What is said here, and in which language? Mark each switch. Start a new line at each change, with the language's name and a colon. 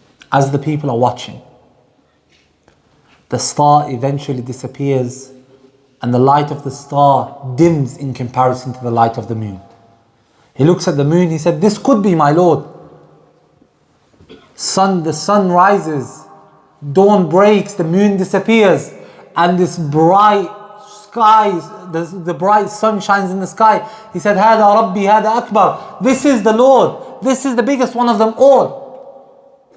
English: As the people are watching, the star eventually disappears, and the light of the star dims in comparison to the light of the moon. He looks at the moon, he said, this could be my Lord. The sun rises, dawn breaks, the moon disappears, and this bright sky, the bright sun shines in the sky. He said,
Arabic: هذا ربي هذا أكبر.
English: This is the Lord. This is the biggest one of them all.